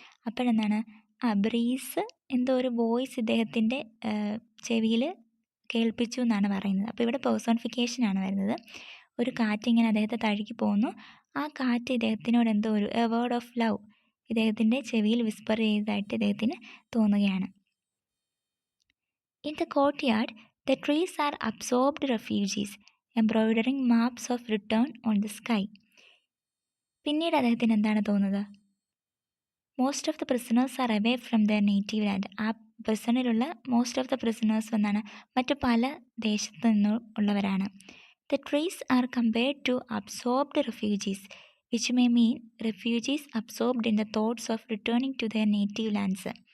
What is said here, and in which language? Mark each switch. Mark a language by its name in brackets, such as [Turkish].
[Malayalam] അപ്പോഴെന്താണ് breeze എന്തോ ഒരു voice ഇദ്ദേഹത്തിൻ്റെ ചെവിയിൽ കേൾപ്പിച്ചു എന്നാണ് പറയുന്നത്. അപ്പോൾ ഇവിടെ പേഴ്സോണിഫിക്കേഷനാണ് വരുന്നത്. ഒരു കാറ്റ് ഇങ്ങനെ അദ്ദേഹത്തെ തഴുകി പോകുന്നു. ആ കാറ്റ് ഇദ്ദേഹത്തിനോട് എന്തോ ഒരു വേർഡ് ഓഫ് ലവ് ഇദ്ദേഹത്തിൻ്റെ ചെവിയിൽ വിസ്പർ ചെയ്തതായിട്ട് ഇദ്ദേഹത്തിന് തോന്നുകയാണ്. [English] In the courtyard, the trees are absorbed refugees, embroidering maps of return on the sky. [Malayalam] പിന്നീട് അദ്ദേഹത്തിന് എന്താണ് തോന്നുന്നത്? [English] Most of the prisoners are away from their native land. [Malayalam] ആ പ്രിസണിലുള്ള [English] most of the prisoners [Malayalam] എന്നാണ് മറ്റു പല ദേശത്തു നിന്നും ഉള്ളവരാണ്. [English] The trees are compared to absorbed refugees which may mean refugees absorbed in the thoughts of returning to their native lands.